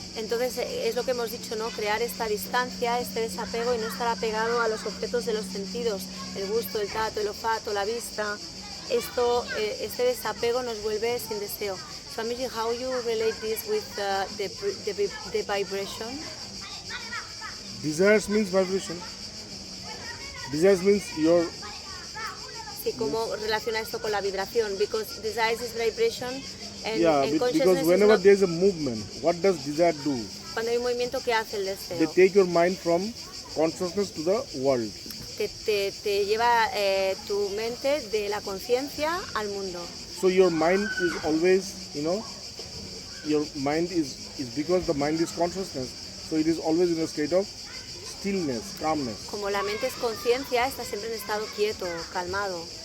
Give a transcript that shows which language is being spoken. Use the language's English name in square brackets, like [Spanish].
[Spanish] Entonces, es lo que hemos dicho, ¿no? Crear esta distancia, este desapego y no estar apegado a los objetos de los sentidos, el gusto, el tacto, el olfato, la vista. Este desapego nos vuelve sin deseo. [English] Swamiji, how you relate this with the vibration? Desires means vibration. Desires means your... [Spanish] Sí, ¿cómo relaciona esto con la vibración? [English] Because desires is vibration and because consciousness whenever is not... there is a movement, what does desire do? [Spanish] Cuando hay un movimiento, ¿qué hace el deseo? [English] They take your mind from consciousness to the world. [Spanish] Te lleva tu mente de la conciencia al mundo. [English] So your mind is always, your mind is because the mind is consciousness, so it is always in a state of stillness, calmness. [Spanish] Como la mente es conciencia, está siempre en estado quieto, calmado.